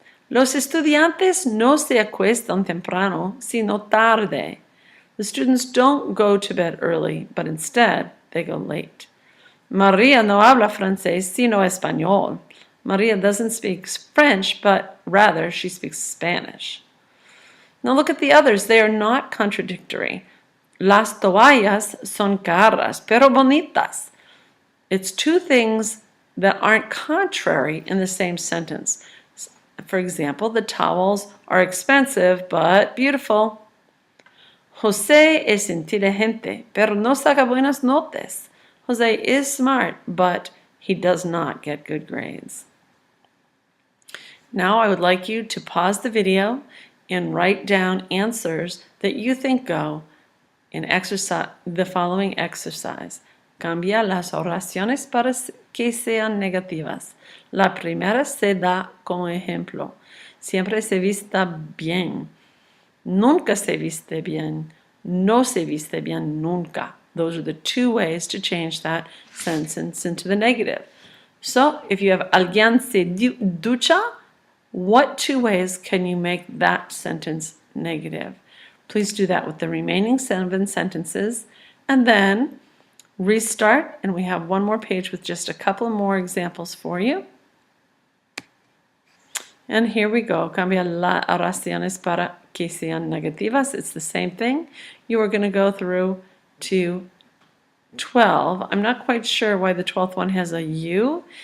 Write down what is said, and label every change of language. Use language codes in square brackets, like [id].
[es] Los estudiantes no se acuestan temprano, sino tarde. [en] The students don't go to bed early, but instead they go late. [es] Maria no habla francés, sino español. [en] Maria doesn't speak French, but rather she speaks Spanish. Now look at the others. They are not contradictory. [es] Las toallas son caras, pero bonitas. [en] It's two things that aren't contrary in the same sentence. For example, the towels are expensive but beautiful. [es] José es inteligente, pero no saca buenas notas. [en] Jose is smart, but he does not get good grades. Now I would like you to pause the video and write down answers that you think go in the following exercise. [es] Cambia las oraciones para que sean negativas. La primera se da como ejemplo. Siempre se vista bien. Nunca se viste bien. No se viste bien nunca. [en] Those are the two ways to change that sentence into the negative. So if you have [es] alguien se ducha, [en] what two ways can you make that sentence negative? Please do that with the remaining 7 sentences and then restart, and we have one more page with just a couple more examples for you. And here we go. [es] Cambia las oraciones para que sean negativas. [en] It's the same thing. You are going to go through to 12. I'm not quite sure why the 12th one has a U.